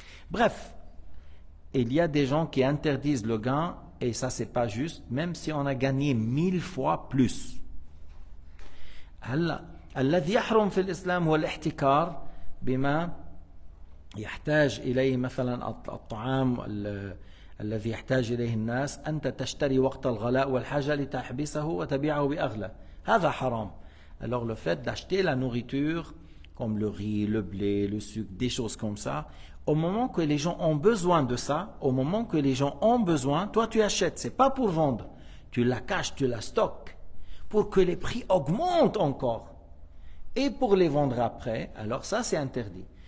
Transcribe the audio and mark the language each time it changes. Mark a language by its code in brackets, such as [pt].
[fr] Bref, il y a des gens qui interdisent le gain et ça c'est pas juste, même si on a gagné 1000 fois plus. [ar] الذي يحرم في الإسلام هو الاحتكار بما يحتاج إليه مثلا الطعام الذي يحتاج إليه الناس. أنت تشتري وقت الغلاء والحاجة لتحبسه وتبيعه بأغلى. هذا حرام. [fr] Alors le fait d'acheter la nourriture comme le riz, le blé, le sucre, des choses comme ça, au moment que les gens ont besoin de ça, au moment que les gens ont besoin, toi tu achètes. C'est pas pour vendre. Tu la caches, tu la stockes pour que les prix augmentent encore. Et pour les vendre après, alors ça c'est interdit.